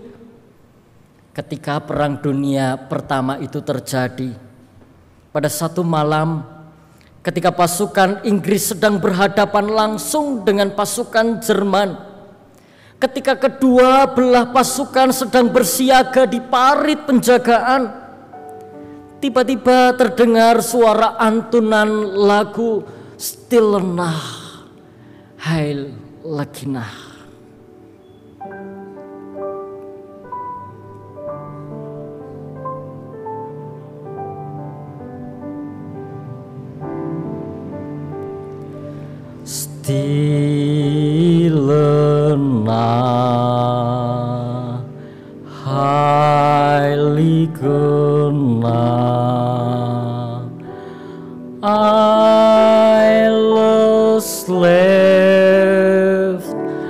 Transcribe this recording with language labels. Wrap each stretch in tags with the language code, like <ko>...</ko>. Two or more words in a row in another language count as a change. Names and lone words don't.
<id>Ketika Perang Dunia Pertama itu terjadi, pada satu malam ketika pasukan Inggris sedang berhadapan langsung dengan pasukan Jerman, ketika kedua belah pasukan sedang bersiaga di parit penjagaan, tiba-tiba terdengar suara antunan lagu Stille Nacht, Heilige Nacht.</id> <de>Stille Nacht, Heilige Nacht, alles lebt</de>